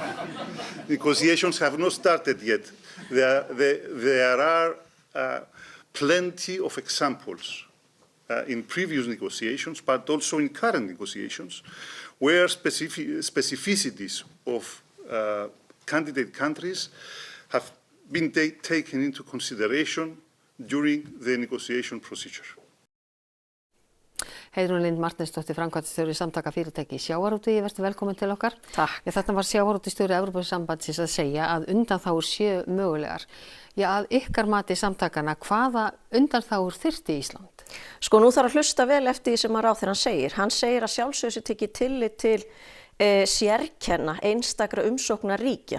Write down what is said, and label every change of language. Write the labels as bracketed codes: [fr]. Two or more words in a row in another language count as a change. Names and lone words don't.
[en] Negotiations have not started yet. There are plenty of examples in previous negotiations, but also in current negotiations, where specificities of candidate countries have been taken into consideration during the negotiation procedure. [is] Heiðrún Lind Marteinsdóttir, framkvæmdastjóri Samtaka fyrirtækja í sjávarútvegi, vertu velkomin til okkar. Takk. Þarna var sjávarútvegsstjóri Evrópusambandsins að segja að undanþágur séu mögulegar. Að ykkar mati samtakana, hvaða undanþágur þyrfti Ísland? Sko nú þarf að hlusta vel eftir því sem að ráðherrann segir. Hann segir að sjálfsögðu sé tekið tillit til sérkenna einstakra umsóknar ríkja.